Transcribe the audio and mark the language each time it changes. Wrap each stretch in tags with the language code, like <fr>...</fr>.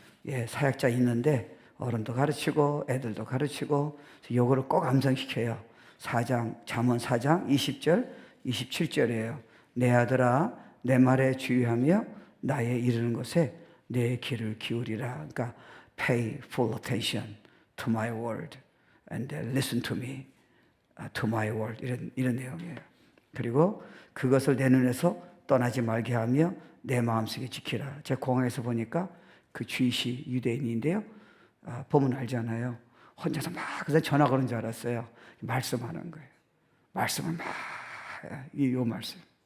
<ko>예, 사역자 있는데 어른도 가르치고 애들도 가르치고 요거를 꼭 암송시켜요. 잠언 4장 20절 27절이에요. 내 아들아 내 말에 주의하며 나의 이르는 것에 내 귀를 기울이라.</ko> <en>그러니까 pay full attention to my word and listen to me to my word</en> <ko>이런 내용이에요. 그리고 그것을 내 눈에서 떠나지 말게 하며 내 마음속에 지키라. 제가 공항에서 보니까 그 주이시 유대인인데요. 보면 알잖아요. 혼자서 막 그래서 전화 거는 줄 알았어요. 말씀하는 거예요. 말씀을 막 요 말씀.</ko>